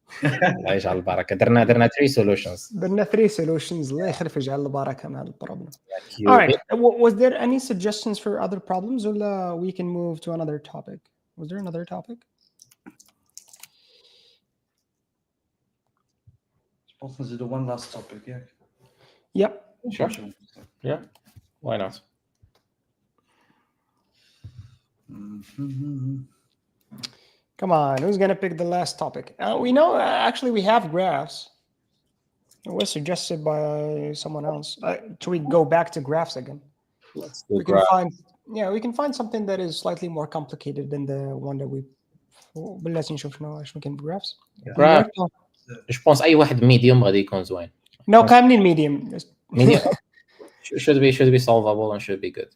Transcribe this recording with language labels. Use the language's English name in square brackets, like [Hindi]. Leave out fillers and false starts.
[Arabic] الله يجعل البركه درنا 3 solutions درنا 3 solutions الله يخلف يجعل البركه من هذا البروبلم. [English] All right. Was there any suggestions for other problems or we can move to another topic? Was there another topic? Also, do one last topic, yeah. Yep. Sure. Yeah. Why not? Come on, who's gonna pick the last topic? We know actually we have graphs. It was suggested by someone else. Should we go back to graphs again? Let's do We can find we can find something that is slightly more complicated than the one that we. [Arabic] بلاتي نشوف شنو كاين graphs. [French] Je pense [Arabic] اي واحد ميديوم غادي يكون زوين. [English] No, [Arabic] كاملين [English] medium. Medium should be solvable and should be good.